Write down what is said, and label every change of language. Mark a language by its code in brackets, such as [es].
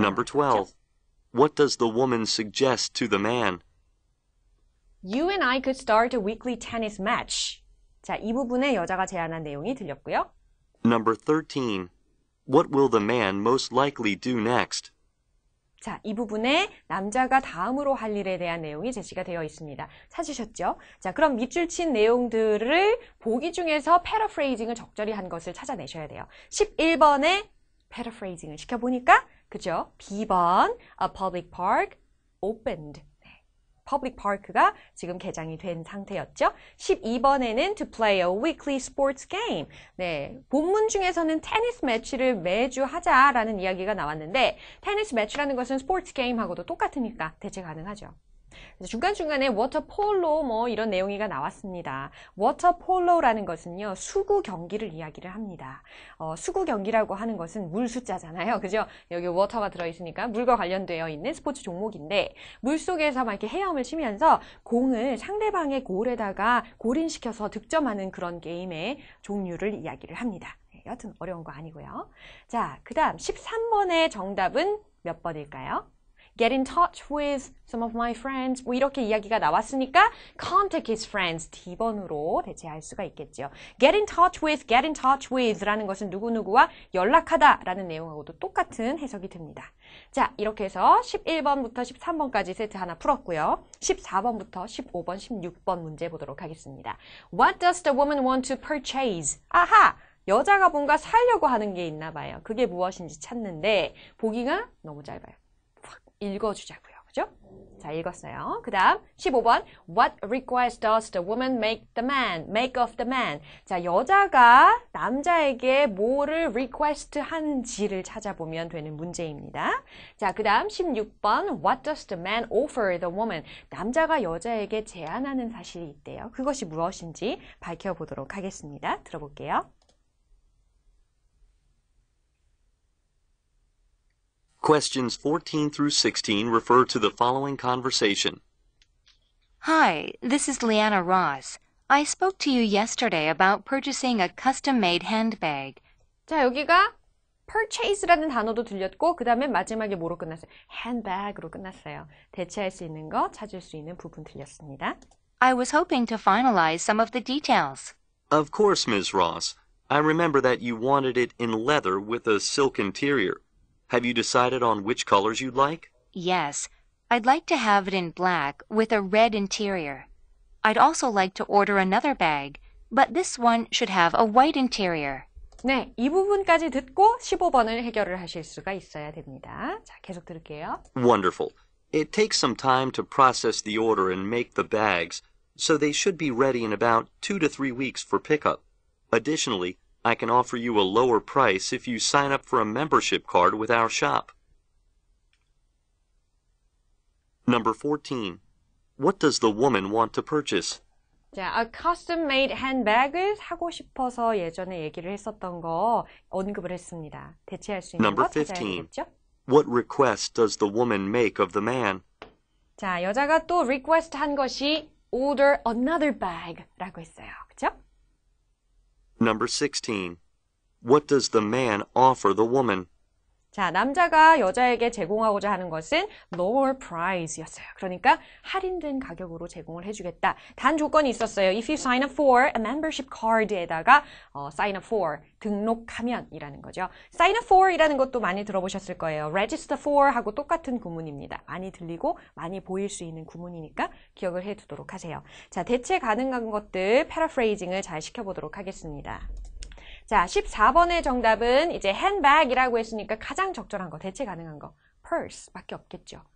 [en] Number 12. What does the woman suggest to the man? You and I could start a weekly tennis match. [ko] 자, 이 부분에 여자가 제안한 내용이 들렸고요. [en] Number 13. What will the man most likely do next? [ko] 자, 이 부분에 남자가 다음으로 할 일에 대한 내용이 제시가 되어 있습니다. 찾으셨죠? 자, 그럼 밑줄 친 내용들을 보기 중에서 패러프레이징을 적절히 한 것을 찾아내셔야 돼요. 11번에 패러프레이징을 시켜보니까, 그죠? B번, [en] a public park opened. [ko] public park가 지금 개장이 된 상태였죠. 12번에는 [en] to play a weekly sports game. [ko] 네, 본문 중에서는 테니스 매치를 매주 하자라는 이야기가 나왔는데 테니스 매치라는 것은 스포츠 게임하고도 똑같으니까 대체 가능하죠. 그래서 중간중간에 워터폴로 뭐 이런 내용이 나왔습니다. 워터폴로라는 것은요, 수구 경기를 이야기를 합니다. 수구 경기라고 하는 것은 물 숫자잖아요. 그죠? 여기 워터가 들어있으니까 물과 관련되어 있는 스포츠 종목인데 물속에서 막 이렇게 헤엄을 치면서 공을 상대방의 골에다가 골인시켜서 득점하는 그런 게임의 종류를 이야기를 합니다. 여하튼 어려운 거 아니고요. 자, 그 다음 13번의 정답은 몇 번일까요? [en] Get in touch with some of my friends. [ko] 뭐 이렇게 이야기가 나왔으니까 [en] contact his friends [ko] D번으로 대체할 수가 있겠죠. [en] Get in touch with [ko] 라는 것은 누구누구와 연락하다 라는 내용하고도 똑같은 해석이 됩니다. 자, 이렇게 해서 11번부터 13번까지 세트 하나 풀었고요. 14번부터 15번, 16번 문제 보도록 하겠습니다. [en] What does the woman want to purchase? [ko] 아하! 여자가 뭔가 사려고 하는 게 있나 봐요. 그게 무엇인지 찾는데 보기가 너무 짧아요. 읽어주자고요. 그죠? 자, 읽었어요. 그 다음 15번 [en] What request does the woman make of the man? [ko] 자, 여자가 남자에게 뭐를 request 하는지를 찾아보면 되는 문제입니다. 자, 그 다음 16번 [en] What does the man offer the woman? [ko] 남자가 여자에게 제안하는 사실이 있대요. 그것이 무엇인지 밝혀보도록 하겠습니다. 들어볼게요. [en] Questions 14 through 16 refer to the following conversation. Hi, this is Leanna Ross. I spoke to you yesterday about purchasing a custom-made handbag. [ko] 자, 여기가 purchase라는 단어도 들렸고 그 다음에 마지막에 뭐로 끝났어요? handbag으로 끝났어요. 대체할 수 있는 거 찾을 수 있는 부분 들렸습니다. [en] I was hoping to finalize some of the details. Of course, Ms. Ross. I remember that you wanted it in leather with a silk interior. Have you decided on which colors you'd like? Yes, I'd like to have it in black with a red interior. I'd also like to order another bag, but this one should have a white interior. [ko] 네, 이 부분까지 듣고 15번을 해결을 하실 수가 있어야 됩니다. 자, 계속 들을게요. [en] Wonderful. It takes some time to process the order and make the bags, so they should be ready in about 2 to 3 weeks for pickup. Additionally, I can offer you a lower price if you sign up for a membership card with our shop. Number 14. What does the woman want to purchase? [ko] 자, [en] a custom-made handbag [ko] 을 사고 싶어서 예전에 얘기를 했었던 거 언급을 했습니다. 대체할 수 있는 [en] Number [ko] 거 찾아야 [en] 15. [ko] 되겠죠? [en] What request does the woman make of the man? [ko] 자, 여자가 또 request 한 것이 [en] order another bag [ko] 라고 했어요. 그렇죠? [en] Number 16. What does the man offer the woman? [ko] 자, 남자가 여자에게 제공하고자 하는 것은 lower price였어요. 그러니까 할인된 가격으로 제공을 해주겠다. 단 조건이 있었어요. [en] If you sign up for a membership card에다가 sign up for, [ko] 등록하면이라는 거죠. sign up for 이라는 것도 많이 들어보셨을 거예요. register for 하고 똑같은 구문입니다. 많이 들리고 많이 보일 수 있는 구문이니까 기억을 해두도록 하세요. 자, 대체 가능한 것들 패러프레이징을 잘 시켜보도록 하겠습니다. 자, 14번의 정답은 이제 handbag이라고 했으니까 가장 적절한 거, 대체 가능한 거, purse밖에 없겠죠.